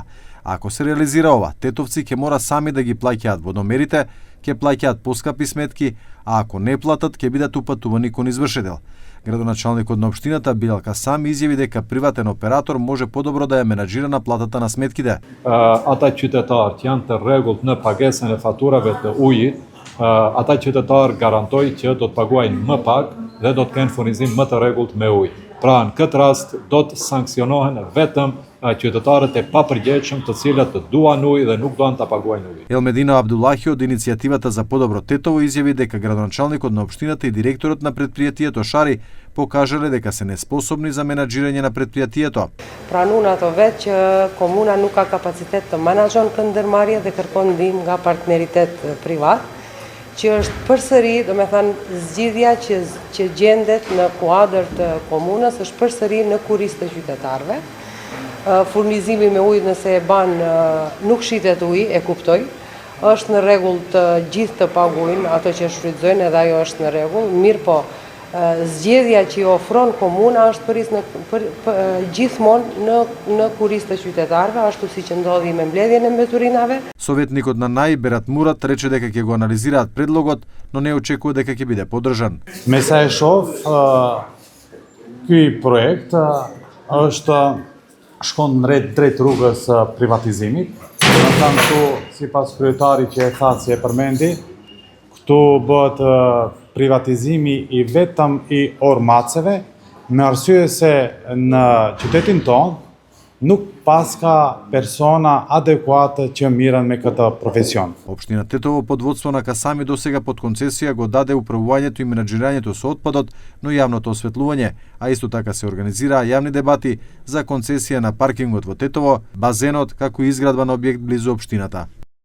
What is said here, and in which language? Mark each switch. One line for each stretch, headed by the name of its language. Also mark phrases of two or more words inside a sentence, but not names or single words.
Macedonian: Ако се реализира ова, тетовци ќе мора сами да ги плаќаат водомерите, ќе плаќаат поскапи сметки, а ако не платат, ќе бидат упатувани кон извршител. Градоначалникот на општината Билал Касам изјави дека приватен оператор може подобро да ја менаџира наплатата на сметките.
Albanian: Ata qytetarët janë të rregullt në pagesën e faturave të ujit, ata qytetarë garantoj që do të paguajnë më pak dhe do të kenë furnizim më të rregullt me ujë. Pra në këtë rast do të sanksionohen vetëm qytetarët e papërgjegjshëm të cilët duan ujë dhe nuk duan ta paguajnë ujë.
Macedonian: Елмедина Абдуллахи од иницијативата за подобро Тетово изјави дека градоначалникот на општината и директорот на претпријатието Шари покажале дека се неспособни за менаџирање на претпријатието.
Albanian: Pranun ato vetë që komuna nuk ka kapacitet të menaxhon këtë ndërmarrje dhe kërkon ndihmë nga partneritet privat, që është përsëri, domethënë zgjidhja që gjendet në kuadër të komunës është përsëri në kurrizë të qytetarëve. Furnizimi me ujë nëse e ban nuk shitet ujë, e kuptoj. Është në rregull të gjithë të paguajnë ato që shfrytëzojnë, edhe ajo është në rregull, mirë po zgjedhja që i ofron komuna është gjithmonë në kurrizë të qytetarëve, ashtu siç ndodhi me mbledhjen e mbeturinave.
Macedonian: Советникот на НАИ Берат Мурат рече дека ќе го анализираат предлогот, но не очекува дека ќе биде поддржан.
Albanian: Me sa e shoh, ky projekt është shkon drejt rrugës privatizimit. Domethënë këtu sipas kryetarit që e tha si e përmendi, këtu bëhet privatizimi i vetëm i ormaceve, me arsye se në qytetin tonë nuk paska persona adekuate që mirën me këtë profesion.
Macedonian: Општина Тетово под водство на Касами досега под концесија го даде управувањето и менаџирањето со отпадот, но јавното осветлување, а исто така се организираа јавни дебати за концесија на паркингот во Тетово, базенот, како и изградба на објект близу општината.